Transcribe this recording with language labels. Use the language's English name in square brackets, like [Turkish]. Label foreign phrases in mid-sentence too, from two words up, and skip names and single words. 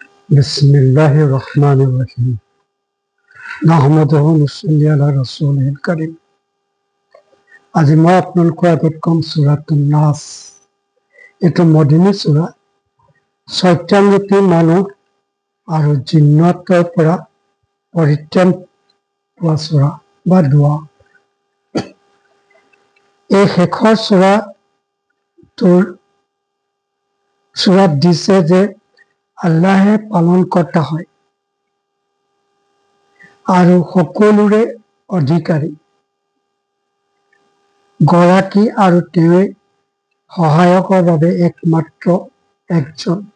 [Arabic] بسم الله الرحمن الرحيم. نحمده ونصلي على رسوله الكريم. [Assamese] আজি মই আপোনালোকৰ আগত কম সূৰাতুন নাছ। এইটো মদিনী সূৰা। শয়তানৰূপী মানুহ আৰু জিন্নাতৰ পৰা পৰিত্ৰাণ পোৱা সূৰা বা দোৱা। এই শেষৰ সূৰাত দিছে যে আল্লাহে পালনকৰ্তা হয় আৰু সকলোৰে অধিকাৰী গৰাকী আৰু তেওঁ সহায়কৰ বাবে একমাত্ৰ একজন।